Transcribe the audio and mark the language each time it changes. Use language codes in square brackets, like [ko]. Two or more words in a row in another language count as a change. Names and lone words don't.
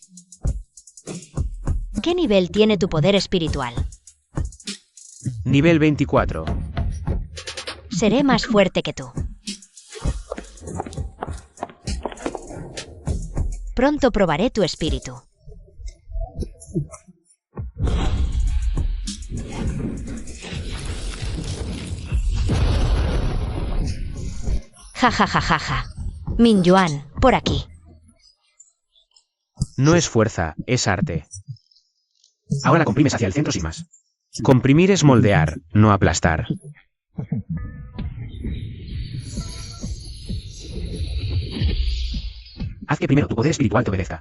[es] ¿Qué nivel tiene tu poder espiritual? Nivel 24. Seré más fuerte que tú. Pronto probaré tu espíritu. Ja ja ja ja ja. Mingyuan, por aquí. No es fuerza, es arte. Ahora la comprimes hacia el centro sin más. Comprimir es moldear, no aplastar. Haz que primero tu poder espiritual te obedezca.